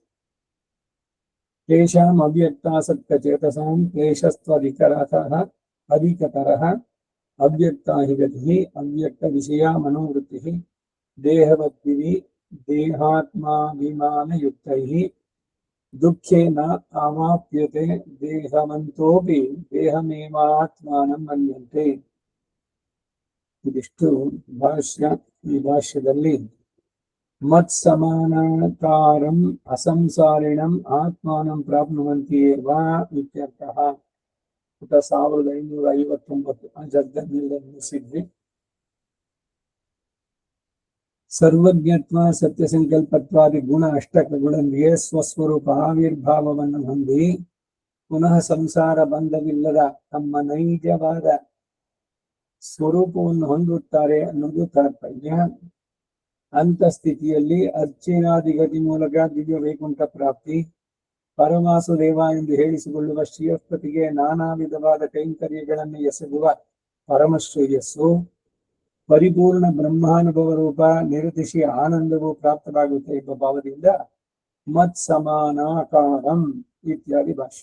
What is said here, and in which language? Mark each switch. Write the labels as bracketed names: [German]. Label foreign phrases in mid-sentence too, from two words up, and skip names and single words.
[Sanskrit] तेषाम् अव्यक्तासक्तचेतसां क्लेशस्त्वधिकरतः अधिकतरः अव्यक्ता हि गतिः अव्यक्तविषया मनोवृत्तिः देहवद्भिः देहात्माभिमानयुक्तैः दुःखेन अवाप्यते देहवन्तोऽपि देहमेवात्मानं मन्यन्ते। [Kannada] इदिಷ್ಟು ಭಾಷ್ಯ. ಈ ಭಾಷ್ಯದಲ್ಲಿ [Sanskrit] मत्समानाकारं असंसारिणं आत्मानं प्राप्नुवन्ति एव इत्यर्थः. [Kannada] 1559 [Sanskrit] जगन्निर्णयसिद्धि सर्वज्ञत्वा सत्यसंकल्पत्वादि गुण अष्टक [Kannada] गुणंदिಗೆ ಸ್ವಸ್ವರೂಪ ಆವಿರ್ಭಾವವನ್ನು ಹೊಂದಿ ಪುನಃ ಸಂಸಾರ ಬಂಧವಿಲ್ಲದ ತಮ್ಮ ನೈಜವಾದ ಸ್ವರೂಪವನ್ನು ಹೊಂದುತ್ತಾರೆ ಅನ್ನೋದು ತಾತ್ಪರ್ಯ. ಅಂತ ಸ್ಥಿತಿಯಲ್ಲಿ ಅರ್ಚನಾದಿಗತಿ ಮೂಲಕ ದಿವ್ಯ ವೈಕುಂಠ ಪ್ರಾಪ್ತಿ, ಪರಮಾಸುದೇವ ಎಂದು ಹೇಳಿಸಿಕೊಳ್ಳುವ ಶ್ರೀಯಸ್ಪತಿಗೆ ನಾನಾ ವಿಧವಾದ ಕೈಂಕರ್ಯಗಳನ್ನು ಎಸಗುವ ಪರಮಶ್ರೇಯಸ್ಸು, ಪರಿಪೂರ್ಣ ಬ್ರಹ್ಮಾನುಭವ ರೂಪ ನಿರತಿಶಿ ಆನಂದವು ಪ್ರಾಪ್ತವಾಗುತ್ತೆ ಎಂಬ ಭಾವದಿಂದ ಮತ್ ಸಮಾನಾಕಾರಂ ಇತ್ಯಾದಿ ಭಾಷ್ಯ.